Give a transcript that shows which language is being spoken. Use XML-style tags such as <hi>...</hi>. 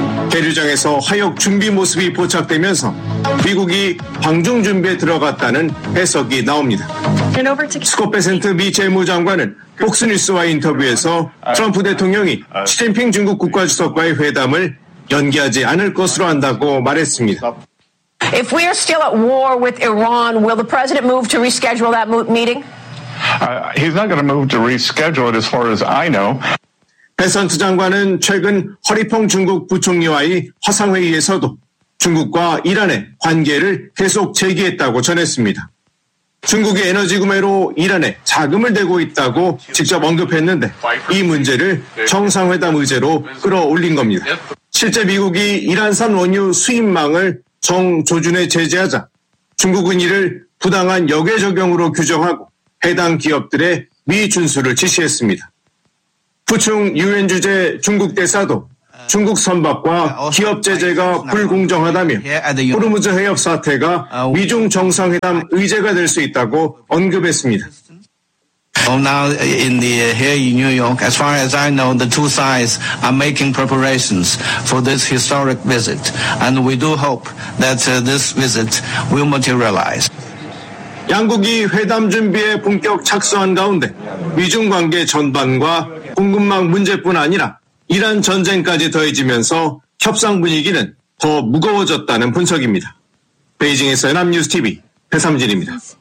<ko>계류장에서 하역 준비 모습이 포착되면서 미국이 방중 준비에 들어갔다는 해석이 나옵니다. 스콧 베센트 미 재무장관은 폭스뉴스와 인터뷰에서 트럼프 대통령이 시진핑 중국 국가주석과의 회담을 연기하지 않을 것으로 안다고 말했습니다.</ko> <en>If we are still at war with Iran, will the president move to reschedule that meeting? He's not going to move to reschedule it as far as I know.</en> <ko>베센트 장관은 최근 허리펑 중국 부총리와의 화상회의에서도 중국과 이란의 관계를 계속 제기했다고 전했습니다. 중국의 에너지 구매로 이란에 자금을 대고 있다고 직접 언급했는데 이 문제를 정상회담 의제로 끌어올린 겁니다. 실제 미국이 이란산 원유 수입망을 정조준에 제재하자 중국은 이를 부당한 역외 적용으로 규정하고 해당 기업들의 미준수를 지시했습니다. 푸충 유엔 주재 중국 대사도 중국 선박과 기업 제재가 불공정하다며 호르무즈 해협 사태가 미중 정상회담 의제가 될 수 있다고 언급했습니다.</ko> <en>Well, now in the here in New York, as far as I know, the two sides are making preparations for this historic visit, and we do hope that this visit will materialize.</en> <ko>양국이 회담 준비에 본격 착수한 가운데 미중 관계 전반과 공급망 문제뿐 아니라 이란 전쟁까지 더해지면서 협상 분위기는 더 무거워졌다는 분석입니다. 베이징에서 연합뉴스 TV 배삼진입니다.</ko>